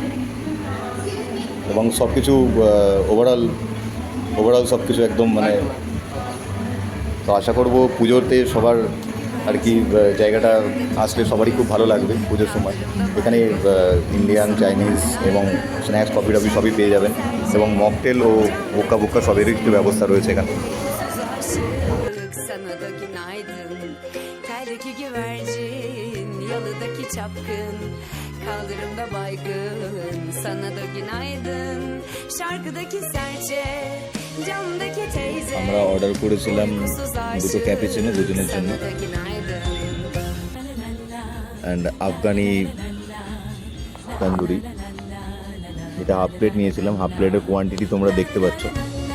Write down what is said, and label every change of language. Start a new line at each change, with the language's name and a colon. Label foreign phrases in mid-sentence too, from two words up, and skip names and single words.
Bangla: এবং সব কিছু ওভারঅল সব কিছু একদম তো আশা করব পুজোতে সবার আর কি জায়গাটা আসলে সবারই খুব ভালো লাগবে পুজোর সময়। এখানে ইন্ডিয়ান, চাইনিজ এবং স্ন্যাক্স, কফি টফি সবই পেয়ে যাবেন, এবং মকটেল ও বোক্কা সবেরই একটু ব্যবস্থা রয়েছে এখানে।
Turkish: Sana da günaydın. Teldeki güvercin, yalıdaki çapkın, kaldırımda baygın. Sana da günaydın. Şarkıdaki serçe, camdaki teyze.
Bangla: আমরা অর্ডার করেছিলাম দুটো ক্যাপুচিনো দুজনের জন্য,
Turkish: Sana da günaydın.
Bangla: অ্যান্ড আফগানি তন্দুরি। এটা হাফ প্লেট নিয়েছিলাম। হাফ প্লেটের কোয়ান্টিটি তোমরা দেখতে পাচ্ছ।